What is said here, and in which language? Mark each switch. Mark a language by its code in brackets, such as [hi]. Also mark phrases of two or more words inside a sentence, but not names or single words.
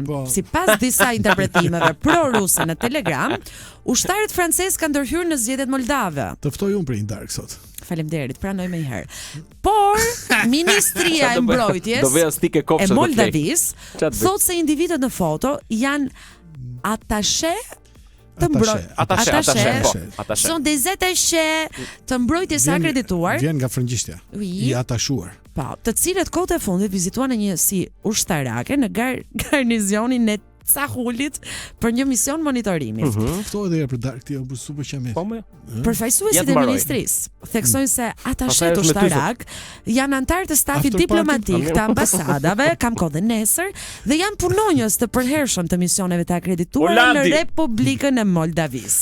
[sq] Sipas disa interpretimeve pro-ruse në Telegram, ushtarët francezë kanë ndërhyrë në zgjedhjet moldave. Të ftoj unë për një darkë sot. Faleminderit, pranoj më një herë. Por Ministria e Mbrojtjes e Moldavis thotë se individët në foto janë atashe të mbrojtjes. [fr] Son des attachés [sq] të mbrojtjes akredituar. Vjen nga frëngjishtja. I atashuar. Po, të cilët kohët e fundit vizituan në një si ushtarake në garnizionin e Cahulit për një mision monitorimi. Ftoi edhe për darkë ti apo super qemë. Po më. Përfaqësuesit e ministrisë theksojnë se atashet ushtarak janë anëtar të stafit diplomatik të ambasadave, kam kohë dhe nesër, dhe janë punonjës të përhershëm të misioneve të akredituara në Republikën e Moldavis.